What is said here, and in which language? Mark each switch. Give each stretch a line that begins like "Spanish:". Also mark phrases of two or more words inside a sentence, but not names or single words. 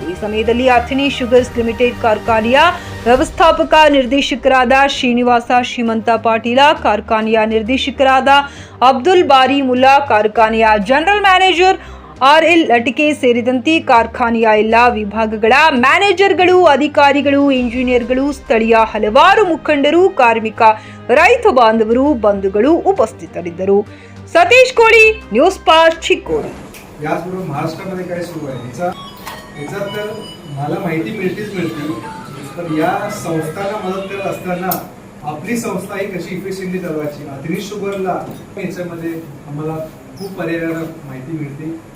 Kannada: ಈ ಸಮಯದಲ್ಲಿ ಅಥಣಿ ಶುಗರ್ಸ್ ಲಿಮಿಟೆಡ್ ಕಾರ್ಖಾನೆಯ ವ್ಯವಸ್ಥಾಪಕ ನಿರ್ದೇಶಕರಾದ ಶ್ರೀನಿವಾಸ ಶ್ರೀಮಂತ ಪಾಟೀಲ, ಕಾರ್ಖಾನೆಯ ನಿರ್ದೇಶಕರಾದ ಅಬ್ದುಲ್ ಬಾರಿ ಮುಲ್ಲಾ, ಕಾರ್ಖಾನೆಯ
English: general manager
Kannada: RL ಲಟಿಕೆ ಸೇರಿದಂತೆ ಕಾರ್ಖಾನೆಯ ಎಲ್ಲಾ ವಿಭಾಗಗಳ ಮ್ಯಾನೇಜರ್ಗಳು, ಅಧಿಕಾರಿಗಳು, ಇಂಜಿನಿಯರ್ಗಳು, ಸ್ಥಳೀಯ ಹಲವಾರು ಮುಖಂಡರು, ಕಾರ್ಮಿಕ, ರೈತ ಬಾಂಧವರು, ಬಂಧುಗಳು ಉಪಸ್ಥಿತರಿದ್ದರು.
Marathi: सतीश कोळी, न्यूज 5 चिकोडी. याचबरोबर महाराष्ट्रामध्ये काय सुरू आहे याचा तर मला माहिती मिळते, पण या संस्थांना मदत करत असताना आपली संस्था ही कशी इफिशियंटली चालवायची, ಅಥಣಿ शुगरला याच्यामध्ये आम्हाला खूप पर्यायाने माहिती मिळते.